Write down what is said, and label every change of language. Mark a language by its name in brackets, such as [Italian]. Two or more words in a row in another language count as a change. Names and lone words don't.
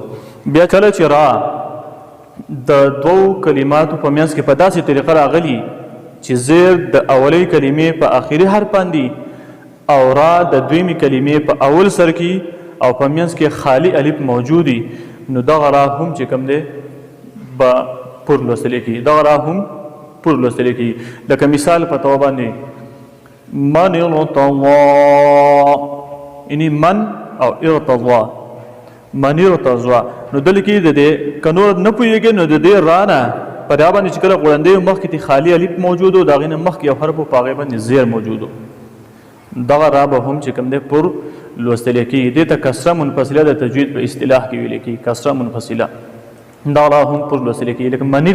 [Pashto] بیا کله چې را د دوو کلماتو په منځ کې په داسې طریقه راغلي چې زیر د اولۍ کلمې په آخري حرف باندې او را د دویمې کلمې په اول سر کې او په منځ کې خالی الف موجودي نو دغه را هم چې کوم دی به پر لوستلی کېږي. دغه را هم پر لوستلی کېږي. لکه مثال په طور باندې [Arabic] من ارتضا، [Pashto] یعنی من او ارتضا. [Arabic] من ارتضا [Pashto] نو دلته کې د دې که نور نه پوهېږي نو د دې را نه په دا باندې چې کله غوړندی مخکې خالی الف موجود و د هغې نه مخکې یو حرف و په هغې باندې زیر موجود و دغه را به هم چې کوم دی پر لوستلی کېږي. دې ته کسره منفصله د تجوید په اصطلاح کې ویلی کېږي. کسره منفصله دا را هم پر لوستلی کېږي.